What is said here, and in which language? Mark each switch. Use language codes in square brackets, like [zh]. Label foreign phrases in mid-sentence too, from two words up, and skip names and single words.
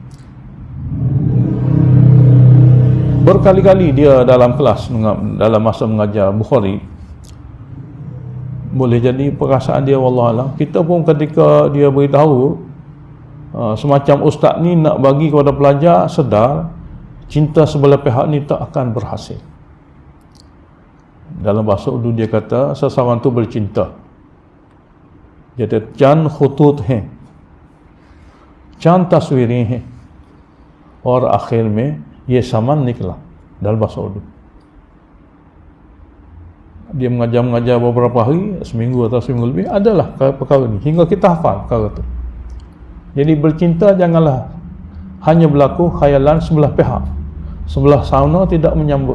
[ms] Berkali-kali dia dalam kelas, dalam masa mengajar Bukhari, boleh jadi perasaan dia, wallahualam, kita pun ketika dia beritahu semacam ustaz ni nak bagi kepada pelajar, sedar cinta sebelah pihak ni tak akan berhasil. Dalam bahasa Urdu dia kata, seseorang tu bercinta, Jadi [ur] چند خطوط ہیں، چند تصویریں ہیں، اور آخر میں یہ سامان نکلا [ms] dalam bahasa Urdu. Dia mengajar beberapa hari, seminggu atau seminggu lebih, adalah perkara ini hingga kita hafal perkara itu. Jadi bercinta janganlah hanya berlaku khayalan sebelah pihak, sebelah sana tidak menyambut.